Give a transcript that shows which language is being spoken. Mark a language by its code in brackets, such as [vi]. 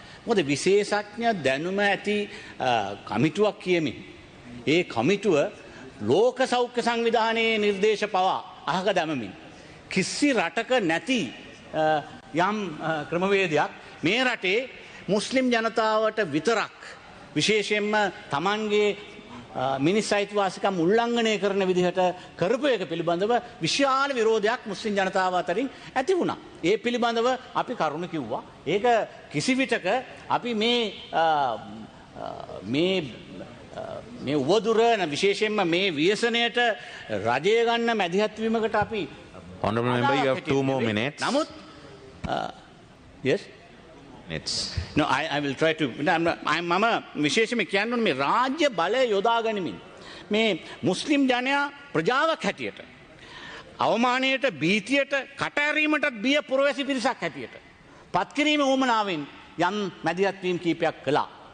[si] මොකද විශේෂඥ දැනුම ඇති කමිටුවක් කියමින් ඒ කමිටුව ලෝක සෞඛ්‍ය සංවිධානයේ නිර්දේශ පවා අහක දැමමින් කිසි රටක නැති යම් ක්‍රමවේදයක් මේ රටේ මුස්ලිම් ජනතාවට විතරක් විශේෂයෙන්ම තමන්ගේ මිනිස් අයිතිවාසිකම් උල්ලංඝනය කරන විදිහට කරපු එක පිළිබඳව විශාල විරෝධයක් මුස්ලිම් ජනතාව අතරින් ඇති වුණා. ඒ පිළිබඳව අපි කරුණ කිව්වා. ඒක කිසි විටක අපි මේ උවදුර විශේෂයෙන්ම මේ ව්‍යසනයට රජය ගන්න මැදිහත් වීමකට අපි [en] Honorable member, you have 2 more minutes. [si] නමුත් [en] yes No, I will try to. [si] මම විශේෂයෙන්ම කියන්න ඕනේ මේ රාජ්‍ය බලය යොදා ගනිමින් මේ මුස්ලිම් ජනයා ප්‍රජාවක් හැටියට අවමානයට භීතියට කටහැරීමටත් බිය පුරවැසි පිරිසක් හැටියට පත්කිරීම උවමනාවෙන් යම් මැදිහත් වීම් කීපයක් කළා.